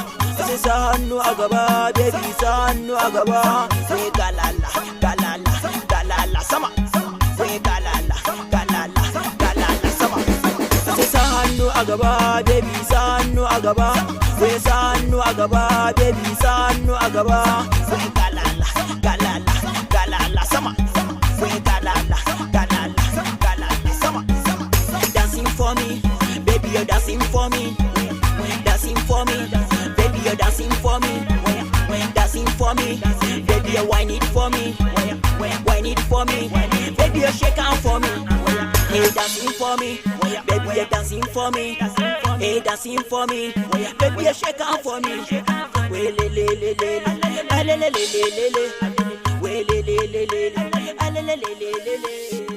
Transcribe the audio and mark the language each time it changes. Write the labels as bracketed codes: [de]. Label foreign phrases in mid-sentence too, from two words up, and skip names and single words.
[ha] Sai sa hannu a gaba, baby, sa hannu a gaba. We galala, galala, galala sama. We galala, galala, galala sama. Sai sa hannu a gaba, baby, sa hannu a gaba. We sa hannu a gaba, baby, sa hannu a gaba. We galala, galala, galala sama. We galala, galala, galala sama. [en] Dancing for me, baby, you're dancing for me. Dancing for me, baby, you're dancing for me. Dancing for me, baby, you whine it for me. Whine it for me, baby, you shake on for me. Hey, dancing for me, baby, you're dancing for me. Hey, dancing for me, baby, you shake on for me. We le le le le, le le le le le, we le le le le, le le le le le.